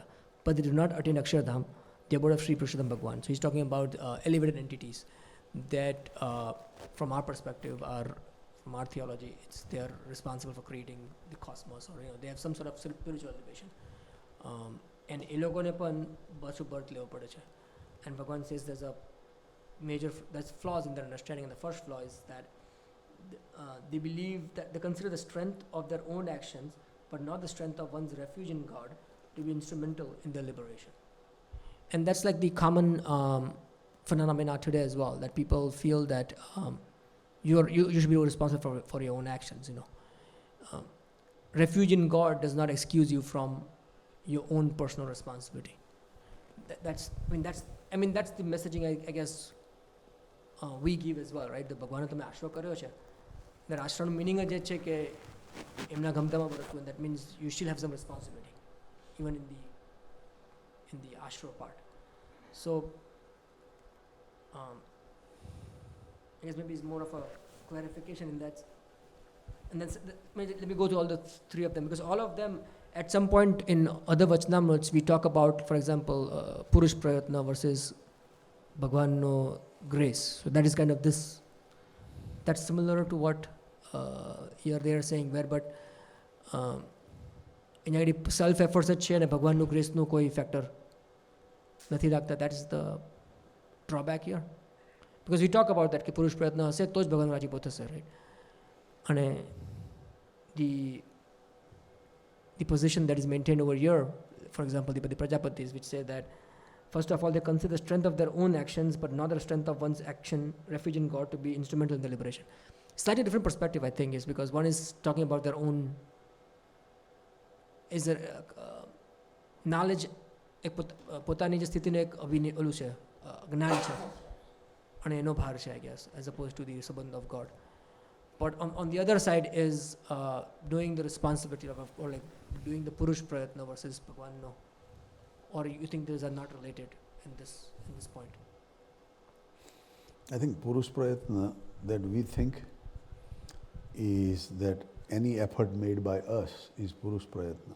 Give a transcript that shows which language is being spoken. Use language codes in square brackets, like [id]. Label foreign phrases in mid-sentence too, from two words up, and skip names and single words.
[en] But they do not attain Akshardham, the abode of Sri Purushottam Bhagwan. So he's talking about elevated entities that, from our perspective, from our theology, they are responsible for creating the cosmos, or they have some sort of spiritual elevation. [gu] And એ લોકોને પણ પાછું birth લેવો પડે છે. [en] And Bhagwan says there's flaws in their understanding. And the first flaw is that they believe that they consider the strength of their own actions, but not the strength of one's refuge in God, to be instrumental in their liberation. And that's like the common phenomena today as well, that people feel that you should be responsible for your own actions. Refuge in God does not excuse you from your own personal responsibility. That's the messaging I guess we give as well, right? [gu] The ભગવાને તમે આશરો કર્યો છે, that આશરાનું meaning જ એ છે કે એમના ગમતામાં વર્તવું. [en] That means you still have some responsibility even in the ashra part. So I guess maybe it's more of a clarification in that. And then let me go to all the three of them, because all of them at some point in other Vachnamrits we talk about, for example, Purush Prayatna versus Bhagwan no grace. So that is kind of this, that's similar to what here they are saying, but self efforts [gu] જ છે અને ભગવાનનું ગ્રેસનું કોઈ ફેક્ટર નથી લાગતા. [en] that is the drawback here, because we talk about that [gu] કે પુરુષ પ્રયત્ન હશે તો જ ભગવાન રાજીપો થશે, [en] right? અને the position that is maintained over here, for example, the Prajapatis, which say that first of all they consider the strength of their own actions but not the strength of one's action, refuge in God, to be instrumental in the liberation. Slightly different perspective, I think, is because one is talking about their own, is there knowledge, [gu] પોતાની જે સ્થિતિને એક ઓલું છે, જ્ઞાન છે અને એનો ભાર છે, [en] I guess, as opposed to the સંબંધ of God. But on the other side is doing the responsibility of, or like doing the Purush Prayatna versus Bhagwan no. Or you think these are not related in this point? I think Purush Prayatna that we think is that any effort made by us is Purush Prayatna.